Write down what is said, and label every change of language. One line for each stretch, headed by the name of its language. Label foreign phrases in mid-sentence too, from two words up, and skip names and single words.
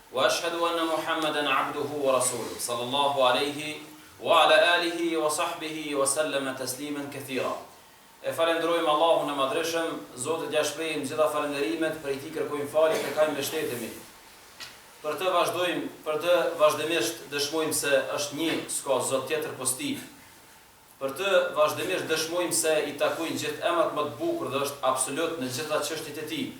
Arabic: وأشهد أن محمدا عبده ورسوله صلى الله عليه وعلى آله وصحبه وسلم تسليما كثيرا.
Albanian: E falenderojmë Allahun e Madhreshëm, Zotit ja shprehim gjitha falenderimet, prej tij kërkojmë falje dhe kaq mbështetemi. Për të vazhdimisht dëshmojmë se është një, s'ka Zot tjetër post tij. Për të vazhdimisht dëshmojmë se i takojnë gjithë emrat më të bukur dhe është absolut në gjitha çështjet e tij.